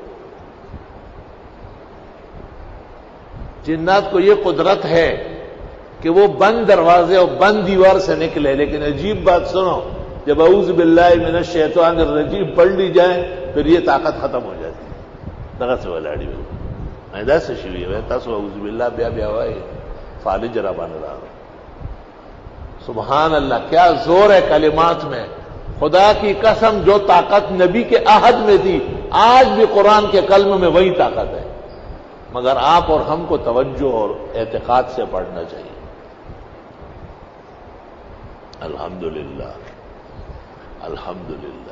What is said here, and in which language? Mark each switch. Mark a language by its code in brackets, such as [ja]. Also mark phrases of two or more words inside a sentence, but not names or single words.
[ur] جنات کو یہ قدرت ہے کہ وہ بند دروازے اور بند دیوار سے نکلے. لیکن عجیب بات سنو, جب [ar] اعوذ باللہ من الشیطان الرجیم [ur] پڑھ لی جائے پھر یہ طاقت ختم ہو جاتی ہے. [ps] دغه څه ولاړی وي ایدا څه شوی وي تاسو [ar] اعوذ باللہ [ps] بیا بیا وای فالج را باندې راغ. [ar] سبحان اللہ, [ur] کیا زور ہے کلمات میں. خدا کی قسم جو طاقت نبی کے عہد میں تھی آج بھی قرآن کے کلم میں وہی طاقت ہے, مگر آپ اور ہم کو توجہ اور اعتقاد سے پڑھنا چاہیے. [ar] الحمدللہ الحمدللہ.